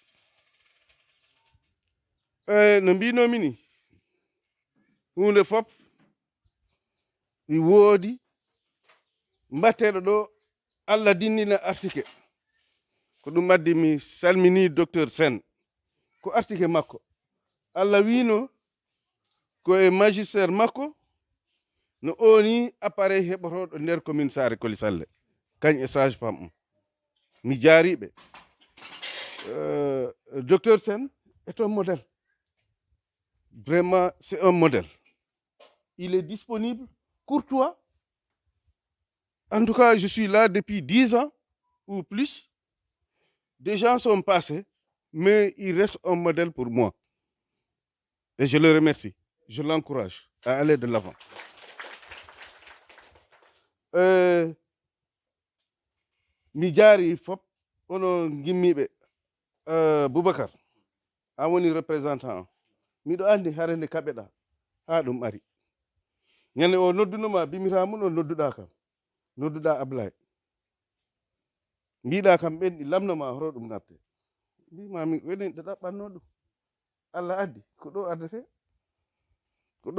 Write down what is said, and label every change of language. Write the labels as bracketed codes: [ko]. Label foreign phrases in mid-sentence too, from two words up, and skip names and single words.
[ff] No mbinomi ni hunde fop mi woodi mbatteɗo ɗo Allah dinnina artike ko ɗum addi mi salmini docteur Sen ko artike makko Allah wino ko e magistére makko no oni appareil heɓotoɗo nder commune Sare Coly Sall kañ e [fr] sage femme [ff] mi jaariɓe docteur Sen [fr] est un modèle. Vraiment, c'est un modèle. Il est disponible, courtois. En tout cas, je suis là depuis 10 ans ou plus. Des gens sont passés, mais il reste un modèle pour moi. Et je le remercie. Je l'encourage à aller de l'avant. [ff] Mi jaari fop ono gimmiɓe Boubacar an woni représentant miɗo andi harande kaɓeɗa ha ɗum ari ñande o noddunoma bimirama no nodduɗa kam nodduɗa Ablaye mbiɗa kam ɓenɗi lamnoma horo ɗum nafte mbimami woni ɗo ɗaɓɓanno ɗum Allah addi ko ɗo